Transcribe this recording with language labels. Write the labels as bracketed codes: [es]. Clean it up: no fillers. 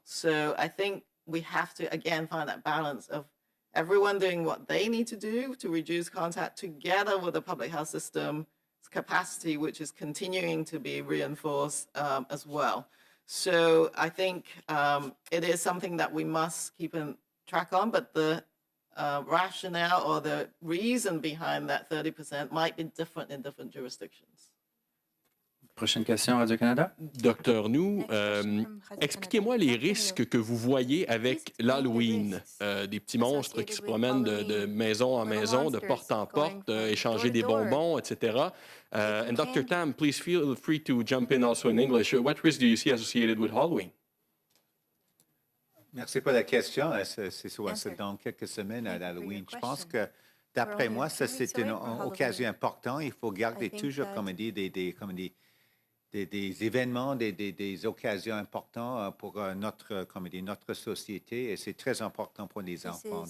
[en] So I think we have to, again, find that balance of everyone doing what they need to do to reduce contact together with the public health system's capacity, which is continuing to be reinforced as well. So I think it is something that we must keep in track on, but the rationale or the reason behind that 30% might be different in different jurisdictions. [fr] Prochaine question, Radio-Canada. Docteur Nou, expliquez-moi les risques que vous voyez avec l'Halloween. Des petits monstres qui se promènent de maison en maison, de porte en porte, échanger des bonbons, etc. [en] And Dr. Tam, please feel free to jump in also in English. What risks do you see associated with Halloween? [fr] Merci pour la question. C'est dans quelques semaines à l'Halloween. Je pense que, d'après moi, ça, c'est une occasion importante. Il faut garder toujours, comme dit, des événements, des occasions importantes pour notre société, et c'est très important pour les enfants.